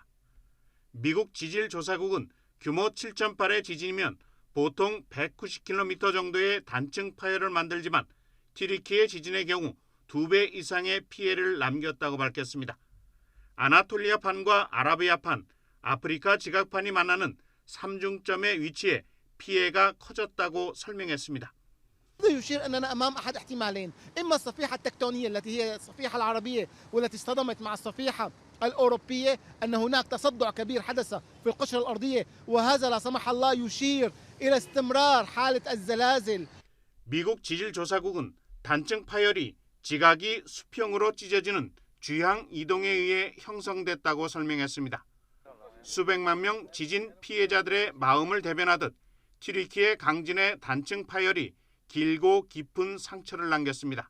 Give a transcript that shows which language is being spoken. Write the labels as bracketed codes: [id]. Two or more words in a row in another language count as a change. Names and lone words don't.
[ko] 미국 지질조사국은 규모 7.8의 지진이면 보통 190km 정도의 단층 파열을 만들지만 튀르키예 지진의 경우 2배 이상의 피해를 남겼다고 밝혔습니다. 아나톨리아판과 아라비아판, 아프리카 지각판이 만나는 3중점의 위치에 피해가 커졌다고 설명했습니다. [ar] يشير أننا أمام أحد احتمالين، إما الصفيحة التكتونية التي هي الصفيحة العربية والتي اصطدمت مع الصفيحة الأوروبية، أن هناك تصدع كبير حدث في القشرة الأرضية، وهذا لا سمح الله يشير إلى استمرار حالة الزلازل. [ko] 미국 지질조사국은 단층 파열이 지각이 수평으로 찢어지는 주향 이동에 의해 형성됐다고 설명했습니다. 수백만 명 지진 피해자들의 마음을 대변하듯 튀르키예 강진의 단층 파열이 길고 깊은 상처를 남겼습니다.